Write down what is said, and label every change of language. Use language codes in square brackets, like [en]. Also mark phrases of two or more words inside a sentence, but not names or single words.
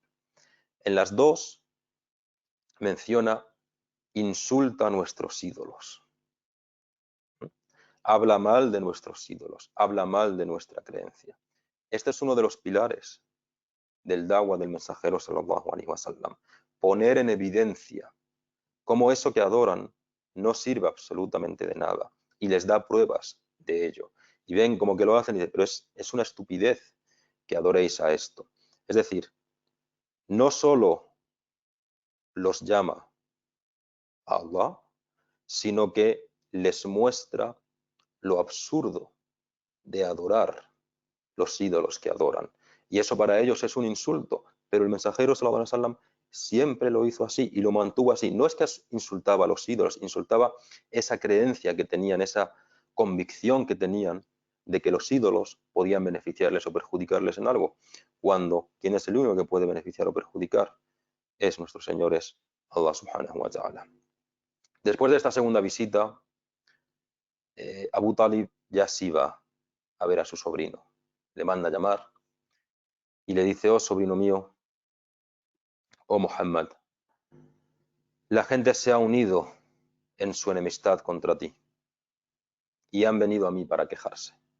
[es] En las dos menciona: insulta a nuestros ídolos, habla mal de nuestros ídolos, habla mal de nuestra creencia. Este es uno de los pilares del da'wah del mensajero [ar] صلى الله عليه وسلم. [es] Poner en evidencia cómo eso que adoran no sirve absolutamente de nada, y les da pruebas de ello. Y ven como que lo hacen y dicen: pero es una estupidez que adoréis a esto. Es decir, no solo los llama a Allah, sino que les muestra lo absurdo de adorar los ídolos que adoran. Y eso para ellos es un insulto, pero el mensajero [ar] صلى الله عليه وسلم [es] siempre lo hizo así y lo mantuvo así. No es que insultaba a los ídolos, insultaba esa creencia que tenían, esa convicción que tenían de que los ídolos podían beneficiarles o perjudicarles en algo, cuando quien es el único que puede beneficiar o perjudicar es nuestro Señor, es Allah [ar] سبحانه وتعالى. [es] Después de esta segunda visita, Abu Talib ya sí va a ver a su sobrino. Le manda a llamar y le dice: oh sobrino mío, oh Muhammad, la gente se ha unido en su enemistad contra ti y han venido a mí para quejarse.